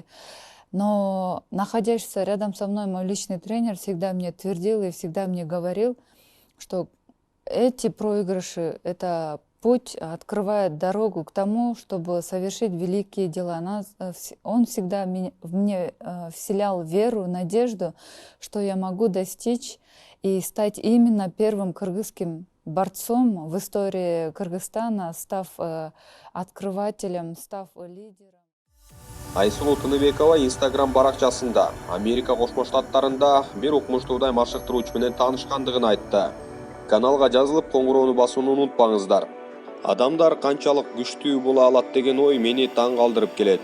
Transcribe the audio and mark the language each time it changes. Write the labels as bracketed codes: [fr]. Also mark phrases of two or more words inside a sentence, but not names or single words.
[ru] Но находящийся рядом со мной мой личный тренер всегда мне твердил и всегда мне говорил, что эти проигрыши — это путь открывает дорогу к тому, чтобы совершить великие дела. Он всегда в мне вселял веру, надежду, что я могу достичь и стать именно первым кыргызским борцом в истории Кыргызстана, став открывателем, став лидером. [ky] Айсулуу Тыныбекова Instagram баракчасында Америка Кошмо Штаттарында бир укмуштуудай машыктыруучу менен таанышкандыгын айтты. Каналга жазылып, коңгуроону басууну унутпаңыздар. Адамдар канчалык күчтүү боло алат деген ой мени таң калтырып келет.